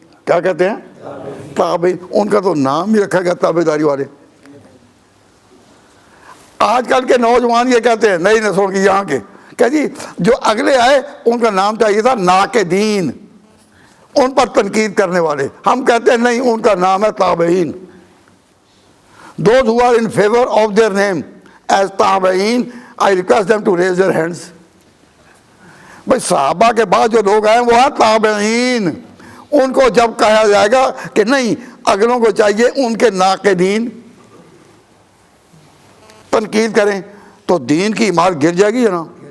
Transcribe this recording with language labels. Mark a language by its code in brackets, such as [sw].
[ur] کیا کہتے ہیں؟ تابعین. ان کا تو نام ہی رکھا گیا تابع داری والے. آج کل کے نوجوان یہ کہتے ہیں, نئی نسلوں کی یہاں کے, کہ جی جو اگلے آئے ان کا نام چاہیے تھا ناقدین, ان پر تنقید کرنے والے. ہم کہتے ہیں نہیں, ان کا نام ہے تابعین. [en] Those who are in favor of their name as تابعین, I request them to raise their hands. [ur] بھائی صحابہ کے بعد جو لوگ آئے وہ ہیں تابعین. ان کو جب کہا جائے گا کہ نہیں اگلوں کو چاہیے ان کے ناقدین تنقید کریں, تو دین کی عمارت گر جائے گی نا.